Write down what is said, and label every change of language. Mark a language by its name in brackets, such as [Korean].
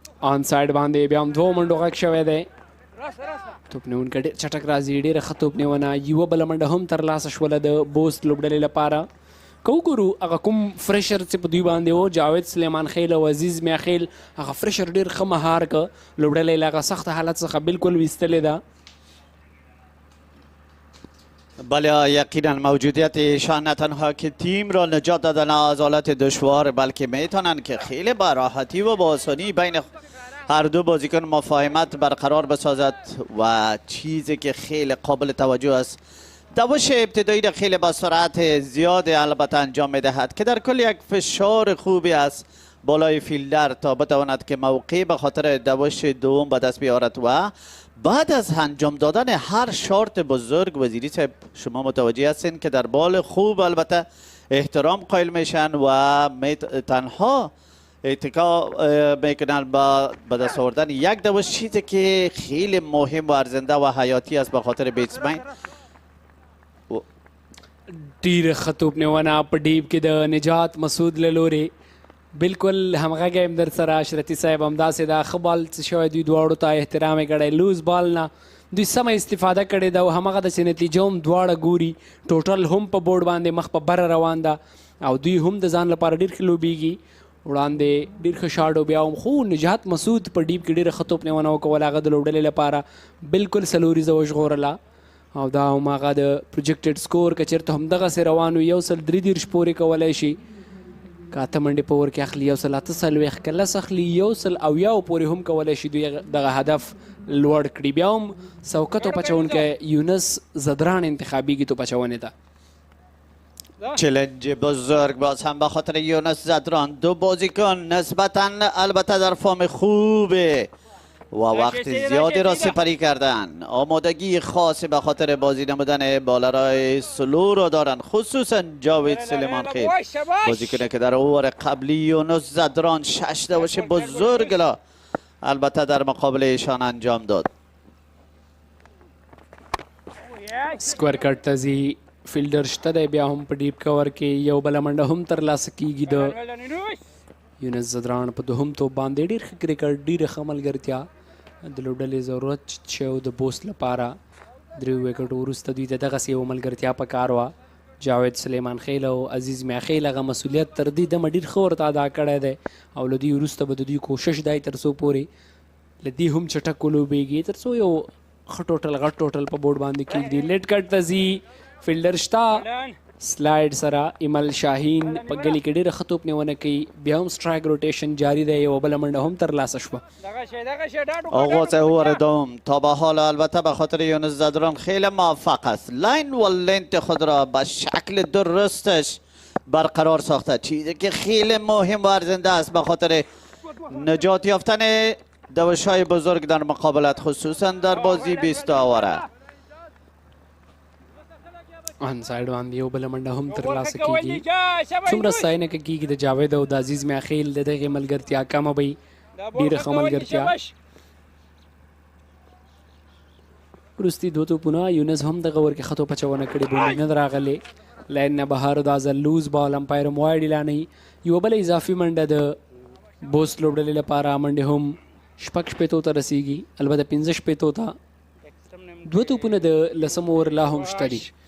[Pashto] آن سایډ باندې بیا هم 2 منډو غږ شوی دی. توپ نیونکی ډېر چټک راځي. ډېره ښه توپ نیونه. یوه بله منډه هم ترلاسه شوله د بوست لوبډلې لپاره. که وګورو هغه کوم فرشر چې په دوی باندې و جاوید سلیمان خیل او عزیز میاخیل هغه فرشر ډېر ښه مهار که لوبډلې له هغه سخت حالت څخه بالکل ویستلې ده. [Persian] بله یقینا موجودیت ایشان نه تنها که تیم را نجات دادن از حالت دشوار بلکه میتونن که خیلی با راحتی و با آسانی بین هر دو بازیکن مفاهمت برقرار بسازد و چیزی که خیلی قابل توجه است دوش ابتدایی را خیلی با سرعت زیاد البته انجام میدهد که در کل یک فشار خوبی است بالای فیلدر تا بتواند که موقعی به خاطر دوش دوم به دست بیارد و بعد از انجام دادن هر شارت بزرگ وزیری صاحب شما متوجه هستین که در بال خوب البته احترام قائل میشن و تنها اتکا میکنن به دست آوردن یک دوش چیزی که خیلی مهم و ارزنده و حیاتی است به خاطر بیټسمن. [Pashto] ډېره ښه توپ نیونه په ډیپ کې د نجات مسعود له لورې. بالکل همغه گیم در سره اشرتي صاحب همداسې دا ښه بال څه شوی دوی دواړو ته احترام یې کړی لوز بال نه دوی سمه استفاده کړې ده او همغه داسې نتیجه هم دواړه ګوري ټوټل هم په بورډ باندې مخ په بره روان ده او دوی هم د ځان لپاره ډېر ښه لوبېږي وړاندې ډېر ښه شاټ او بیا هم خو نجات مسعود په ډیپ کې ډېره ښه توپنیونه وکوله هغه د لوبډلې لپاره بالکل څلوریزه وژغورله او دا هم هغه د پروجیکټډ سکور که چېرته همدغسې روان وي 133 پورې کولی شي که اته منډې په اور کې اخلي 148 که لس اخلي 180 پورې هم کولی شي دوی دغه هدف لوړ کړي بیا هم سوکه توپچوونکی یونس زدران انتخابیږي توپچونې ته [Persian] چلنج بزرگ باز هم به خاطر یونس زدران دو بازیکن نسبتا البته در فرم خوبه و وقت زیادی را سپری کردن آمادگی خاصی به خاطر بازی نمودن بالرای سلو را دارن خصوصا جاوید سلیمان خیل بازیکنی که در اوور قبلی یونس زدران 6 دوش بزرگ را البته در مقابل ایشان انجام داد [Pashto] سکویر کټ ته ځي فیلډر شته دی بیا هم په ډیپ کور کې یو بله منډه هم ترلاسه کیږي د یونس زدران په دوهم توپ باندې ډېر ښه کرکټ ډېره ښه ملګرتیا د لوبډلې ضرورت چې و د بوست لپاره دریو وکټو وروسته دوی ته دغسې یوه ملګرتیا په کار وه جاوید سلیمان خیل او عزیز میاخیل هغه مسؤلیت تر دې دمه ډېر ښه ورته ادا کړی دی او له دوی وروسته به د دوی کوشش دی تر څو پورې له دې هم چټک ولوبېږي تر څو یو ښه ټوټل غټ ټوټل په بورډ باندې کېږدي لیټ کټ ته ځي فیلډر شته سلایډ سره ایمل شاهین په ګلي کې ډېره ښه توپنیونه کوي بیا هم سټرایک روټیشن جاری دی یوه بله منډه هم ترلاسه شوه [Persian] آغاز اوور دوم تا به حال البته به خاطر یونس زدران خیلی موفق است لاین و لنت خود را به شکل درستش برقرار ساخته چیزی که خیلی مهم و ارزنده است به خاطر نجات یافتن دوش‌های بزرگ در مقابلت خصوصا در بازی 20 اوره [Pashto] آن سایډ باندې یو بله منډه هم ترلاسه کېږي څومره ستاینه که کېږي د جاوید او د عزیز میاخیل د دغې ملګرتیا کمه به وي ډېره ښه ملګرتیا وروستي دوه توپونه یونس هم دغه ور کې ښه توپچونه کړې بونډي نه راغلې لاین نه بهر دا ځل لوز بال امپایر هم واید اعلانوي یوه بله اضافي منډه د بوست لوبډلې لپاره منډې هم 6 ته رسیږي البته 15 ته دوه توپونه د لسم اوور لا هم شته دي